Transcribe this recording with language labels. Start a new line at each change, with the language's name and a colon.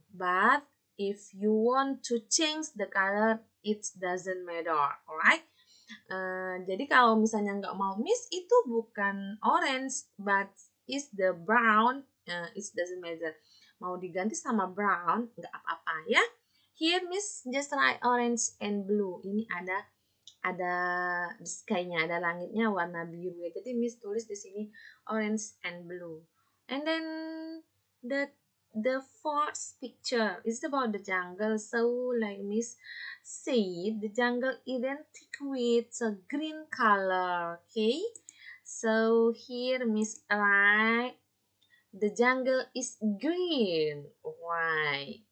English: But if you want to change the color, it doesn't matter. Alright?
Indonesian: Jadi kalau misalnya nggak mau miss, itu bukan
English: orange, but is the brown. It doesn't matter.
Indonesian: Mau diganti sama brown, nggak apa-apa ya.
English: Here miss just write orange and blue.
Indonesian: Ini ada sky-nya, ada langitnya warna biru ya. Jadi miss tulis di sini
English: orange and blue. And then the fourth picture is about the jungle. So like miss said, the jungle identical with a green color. Okay, so here miss write the jungle is green. Why?